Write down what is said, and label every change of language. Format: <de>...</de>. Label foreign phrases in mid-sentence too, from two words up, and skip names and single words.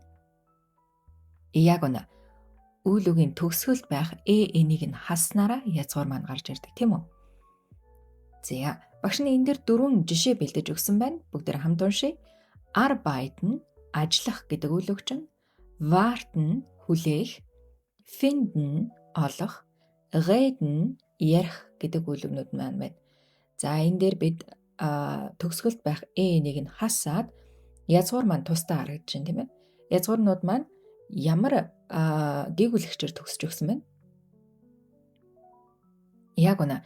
<mn>Яг үнэ. Үйл үгийн төгсгөлд байх энийг нь хаснараа язгуур маань гарч ирдэг тийм үү? За багш нь энэ дээр дөрвөн жишээ бэлдэж өгсөн байна. Бүгдээр хамт уншъя. Arbeiten ажиллах гэдэг үйл өгчин, warten хүлээх, finden олох, reden ярих гэдэг үйл өгнүүд маань байна. За энэ дээр бид төгсгөлд байх энийг нь хасаад язгуур маань тусдаа харагдаж байна тийм ээ. Язгуурнууд маань ямар гээгүүлэгчээр төгсөж өгсөн байна? Яг үнэ.</mn>